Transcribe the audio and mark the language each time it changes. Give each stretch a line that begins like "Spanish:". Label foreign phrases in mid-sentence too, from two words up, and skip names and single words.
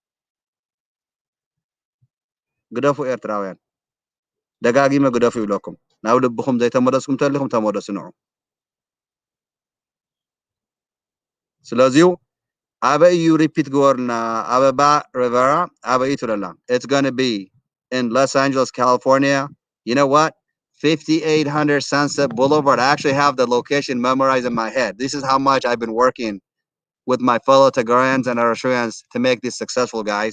Tigrinya: ግደፉ ኤርትራውያን ደጋጊመ ግደፉ ይብለኩም ናብ ልብኩም ዘይተመለስኩም ተልኩም ተመለሱ ንዑ ስለዚሁ Aba you repeat gorna Ababa Rivera, Aba Iturala.
English: It's gonna be in Los Angeles, California. You know what? 5800 Sunset Boulevard. I actually have the location memorized in my head. This is how much I've been working with my fellow Tagarians and Eritreans to make this successful, guys.